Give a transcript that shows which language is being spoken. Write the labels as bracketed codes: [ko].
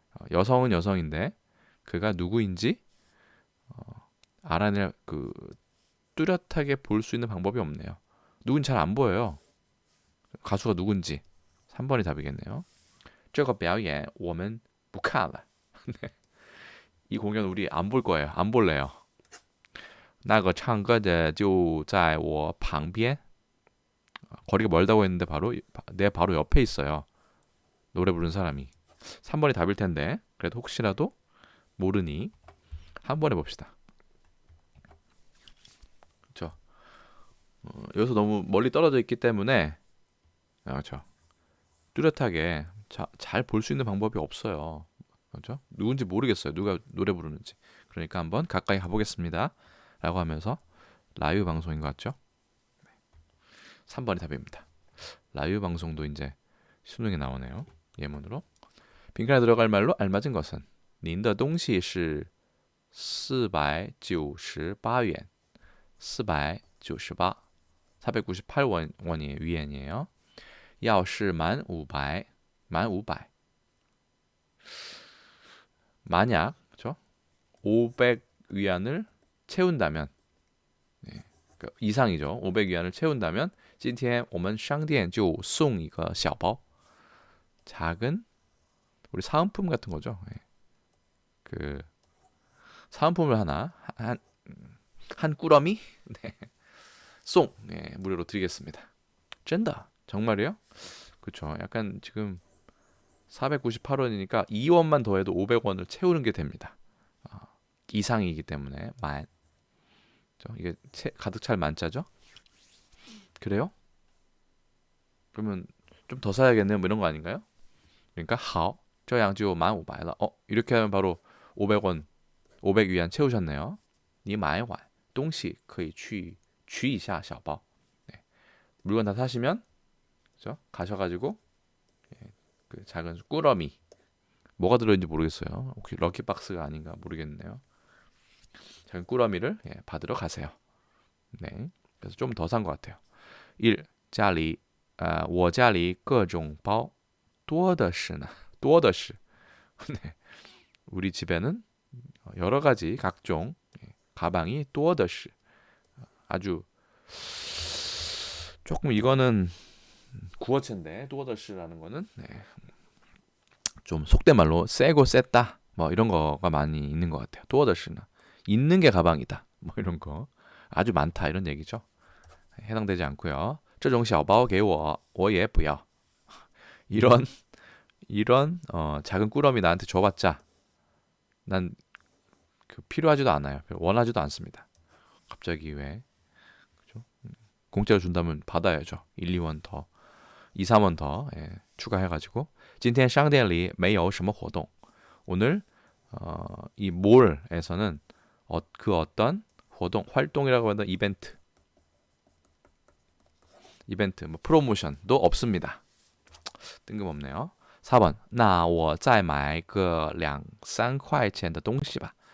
[ko] 여성은 여성인데 그가 누구인지 알아낼 뚜렷하게 볼 수 있는 방법이 없네요. 누군지 잘 안 보여요. 가수가 누군지. 3번이 답이겠네요. [zh] 这个表演我们不看了. [ko] 이 공연 우리 안 볼 거예요. 안 볼래요. [zh] 那个唱歌的就在我旁边. [ko] 거리가 멀다고 했는데 내 바로 옆에 있어요. 노래 부르는 사람이. 3번이 답일 텐데 그래도 혹시라도 모르니 한 번 해봅시다. 그렇죠. 여기서 너무 멀리 떨어져 있기 때문에 그렇죠. 뚜렷하게 잘 볼 수 있는 방법이 없어요. 그렇죠? 누군지 모르겠어요. 누가 노래 부르는지. 그러니까 한번 가까이 가보겠습니다. 라고 하면서 라이브 방송인 것 같죠? 3번이 답입니다. 라이브 방송도 이제 수능에 나오네요. 예문으로. 빈칸에 들어갈 말로 알맞은 것은 [zh] 您的东西是498元. [ko] 498 498원이 위엔이에요. [zh] 要是满500 [ko] 만약 그렇죠? 500위안을 채운다면 그러니까 이상이죠. 500위안을 채운다면 [zh] 今天我们商店就送一个小包. [ko] 작은 우리 사은품 같은 거죠. 그 사은품을 하나 한 꾸러미 송 무료로 드리겠습니다. 쩐다. 정말이요? 그렇죠. 약간 지금 498원이니까 2원만 더해도 500원을 채우는 게 됩니다. 이상이기 때문에 만. 이게 가득 찰 만자죠? 그래요? 그러면 좀 더 사야겠네요. 뭐 이런 거 아닌가요? 그러니까 [zh] 好这样就满500了. [ko] 이렇게 하면 바로 500원 500위안 채우셨네요. [zh] 你买完东西可以去取一下小包. [ko] 물건 다 사시면 그죠? 가셔가지고 그 작은 꾸러미 뭐가 들어있는지 모르겠어요. 혹시 럭키박스가 아닌가 모르겠네요. 작은 꾸러미를 받으러 가세요. 네, 그래서 좀 더 산 것 같아요. 1. [zh] 家里我家里各种包多的是呢. 多的是. [ko] 네, 우리 집에는 여러 가지 각종 가방이 多的是. 아주 조금 이거는 구어체인데 多的是라는 거는 좀 속된 말로 세고 셌다 뭐 이런 거가 많이 있는 것 같아요. 多的是는 있는 게 가방이다 뭐 이런 거 아주 많다 이런 얘기죠. 해당되지 않고요. [zh] 这种小包给我我也不要. [ko] 이런 작은 꾸러미 나한테 줘봤자 난 필요하지도 않아요. 원하지도 않습니다. 갑자기 왜 그죠? 공짜로 준다면 받아야죠. 1, 2원 더 2, 3원 더 추가해가지고 [zh] 今天商店里没有什么活动. [ko] 오늘 이 몰에서는 그 어떤 활동이라고 하는 이벤트 이벤트, 뭐 프로모션도 없습니다. 뜬금없네요. 4번. [zh] 那我再买个2~3块钱的东西吧.